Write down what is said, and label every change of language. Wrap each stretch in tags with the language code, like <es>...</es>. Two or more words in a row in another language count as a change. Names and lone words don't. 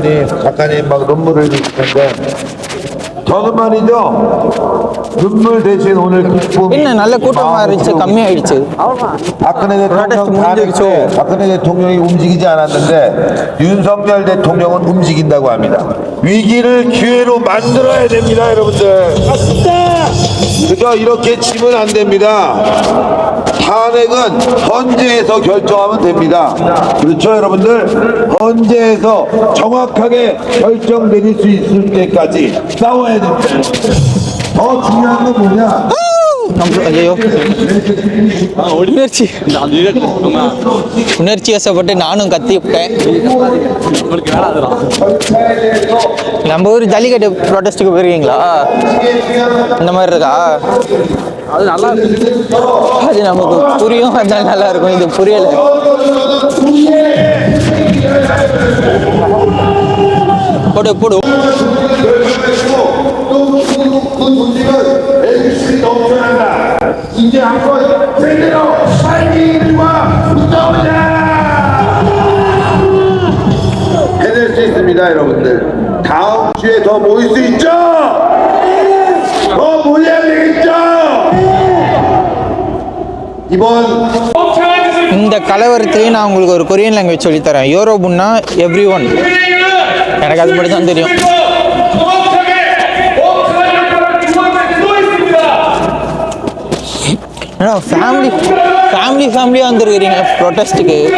<ko>작가님 막 눈물을 흘리시는데 저는 말이죠, 눈물 대신 오늘 기쁨.</ko> <ta>என்ன நல்ல கூட்டமாக இருந்துச்சு, கம்மியாயிடுச்சு.</ta> <ko>박근혜 대통령이 움직이지 않았는데 윤석열 대통령은 움직인다고 합니다. 위기를 기회로 만들어야 됩니다, 여러분들. 그저 이렇게 치면 안 됩니다. 탄핵은 헌재에서 결정하면 됩니다. 그렇죠, 여러분들? 헌재에서 정확하게 결정 내릴 수 있을 때까지 싸워야 됩니다. 더 중요한 건 뭐냐?</ko> <ta>ஐயோ, உணர்ச்சி வசப்பட்டு நானும் கத்தி விட்டேன். நம்ம ஊர் ஜல்லிக்கட்டு ப்ரொடெஸ்ட்டுக்கு போயிருக்கீங்களா? இந்த மாதிரி இருக்கா? அது நல்லா அது நமக்கு புரியும், அதனால நல்லா இருக்கும். இது புரியல. போடு போடு.</ta> <ko>이제 한번 제대로 빨리와 싸우자! 해낼 수 있습니다, 여러분들. 다음 주에 더 모일 수 있죠? 더 모여야 되겠죠? 이번</ko> <ta>இந்த கலவரத்திலேயே நான் உங்களுக்கு ஒரு</ta> <en>Korean language</en> <ta>சொல்லித்தரேன். யோரோபுன்னா</ta> <en>every one.</en> <ta>எனக்கு அது மட்டும் தான் தெரியும். ஃபேமிலியாக வந்துருக்கிறீங்க ப்ரொட்டஸ்ட்டுக்கு.</ta>